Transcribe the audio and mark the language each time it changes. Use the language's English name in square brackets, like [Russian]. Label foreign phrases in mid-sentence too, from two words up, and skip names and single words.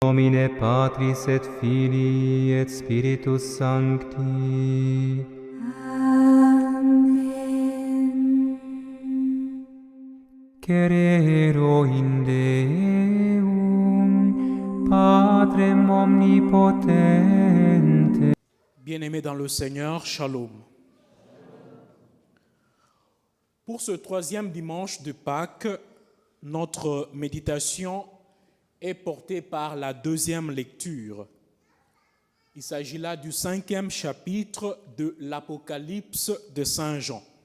[Latin] nomine Patris et Filii et Spiritus Sancti. Amen. Crero in Deum, Patrem omnipotente. [French] Bien-aimés dans le Seigneur, Shalom. Pour ce troisième dimanche de Pâques, notre méditation est portée par la deuxième lecture. Il s'agit là du 5e chapitre de l'Apocalypse de Saint Jean.